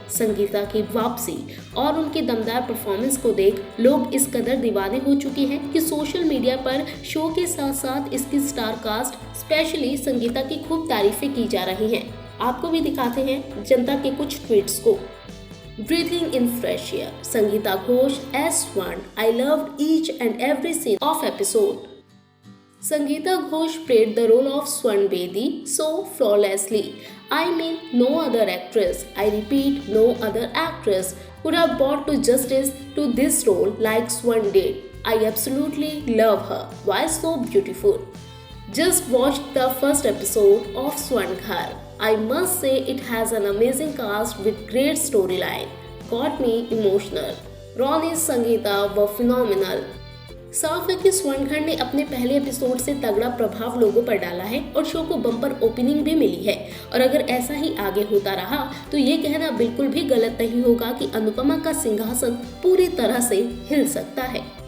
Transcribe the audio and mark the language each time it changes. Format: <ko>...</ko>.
<hi>संगीता की वापसी और उनकी दमदार परफॉर्मेंस को देख लोग इस कदर दीवाने हो चुके हैं कि सोशल मीडिया पर शो के साथ साथ इसकी स्टार कास्ट स्पेशली संगीता की खूब तारीफें की जा रही हैं। आपको भी दिखाते हैं जनता के कुछ ट्वीट्स को।</hi> <en>Breathing in fresh air, Sangeeta Ghosh as Swan. I loved each and every scene of episode. Sangeeta Ghosh played the role of Swan Bedi so flawlessly. I mean, no other actress, I repeat, no other actress could have brought to justice to this role like Swan did. I absolutely love her. Why so beautiful? Just watched the first episode of Swan Ghar. I must say it has an amazing cast with great storyline. Got me emotional. Ronnie Sangeeta were phenomenal.</en> <hi>साफ है कि स्वर्ण घर ने अपने पहले episode से तगड़ा प्रभाव लोगों पर डाला है और शो को बम्पर ओपनिंग भी मिली है और अगर ऐसा ही आगे होता रहा तो ये कहना बिल्कुल भी गलत नहीं होगा कि अनुपमा का सिंहासन पूरी तरह से हिल सकता है।</hi>